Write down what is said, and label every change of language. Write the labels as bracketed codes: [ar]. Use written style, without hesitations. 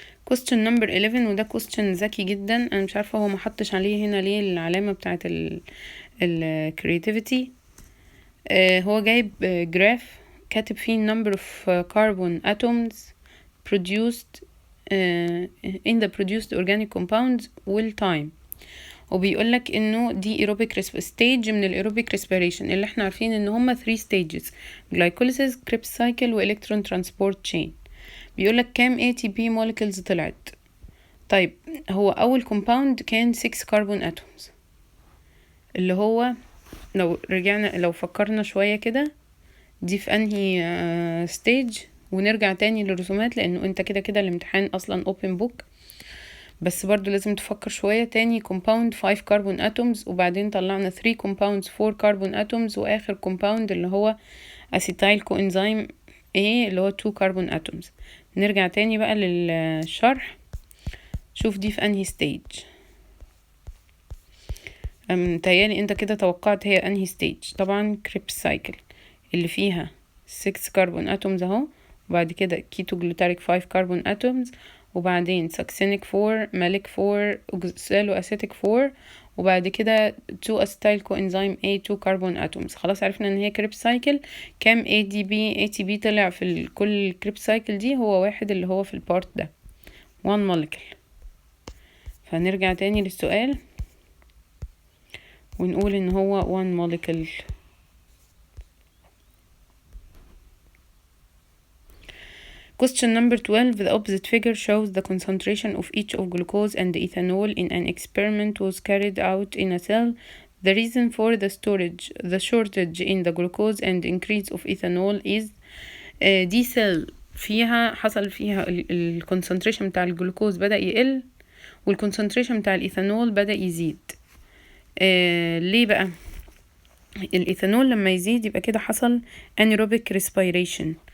[ar] question number 11، وده question ذكي جدا. انا مش عارفه هو ما حطش عليه هنا ليه العلامه بتاعه ال creativity. هو جايب جراف كاتب فيه [en] number of carbon atoms produced in the produced organic compounds والtime، وبيقولك انه دي aerobic stage من الايروبيك respiration [ar] اللي احنا عارفين ان هما [en] 3 stages: glycolysis, Krebs cycle و electron transport chain. [ar] بيقولك كام ATP molecules طلعت. طيب هو اول compound كان 6 carbon atoms، اللي هو لو فكرنا شوية كده دي في انهي stage، ونرجع تاني للرسومات لانه انت كده الامتحان اصلا open book، بس برضو لازم تفكر شوية. [en] تاني compound 5 carbon atoms، وبعدين طلعنا 3 compounds 4 carbon atoms، واخر compound اللي هو acetyl coenzyme A اللي هو 2 carbon atoms. [ar] نرجع تاني بقى للشرح، شوف دي في انهي stage. متهيألي انت كده توقعت هي انهي stage. [en] طبعا Krebs cycle اللي فيها 6 carbon atoms اهو، وبعد كده keto glutaric 5 carbon atoms، وبعدين succinic 4 malic 4 oxaloacetic 4، وبعد كده 2 acetyl coenzyme A 2 carbon atoms. [ar] خلاص عرفنا ان هي Krebs cycle. كام ATP طلع في كل Krebs cycle دي؟ هو واحد اللي هو في البارت ده 1 molecule. فنرجع تاني للسؤال ونقول ان هو 1 molecule. [en] Question number 12. The opposite figure shows the concentration of each of glucose and ethanol in an experiment was carried out in a cell. The reason for the shortage in the glucose and increase of ethanol is [ar] دي cell حصل فيها الكونسنتريشن بتاع الجلوكوز بدأ يقل، والكونسنتريشن بتاع الايثانول بدأ يزيد. ليه بقى؟ الايثانول لما يزيد يبقى كده حصل anaerobic respiration.